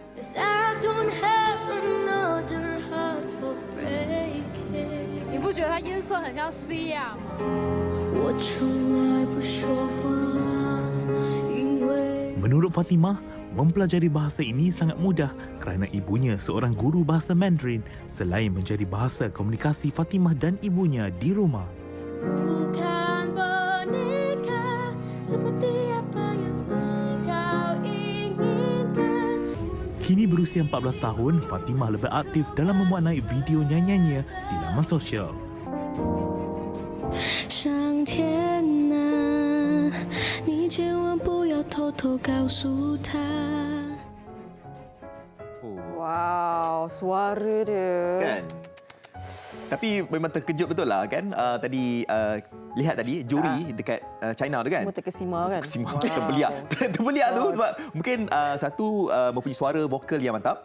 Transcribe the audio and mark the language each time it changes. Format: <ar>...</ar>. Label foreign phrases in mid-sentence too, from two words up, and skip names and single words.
<ms>Menurut Fatimah, mempelajari bahasa ini sangat mudah kerana ibunya seorang guru bahasa Mandarin selain menjadi bahasa komunikasi Fatimah dan ibunya di rumah. Bukan boneka seperti apa yang engkau inginkan. Kini berusia 14 tahun, Fatimah lebih aktif dalam memuat naik video nyanyiannya di laman sosial.</ms> <zh>上天啊，你千万不要偷偷告诉他。</zh> <ms>Wow, suara dia. Kan? Tapi memang terkejut betul lah kan. Tadi lihat tadi juri dekat China tu kan. Semua terkesima kan. Terkesima. Terbeliak. Terbeliak tu sebab mungkin satu mempunyai suara vokal yang mantap.</ms>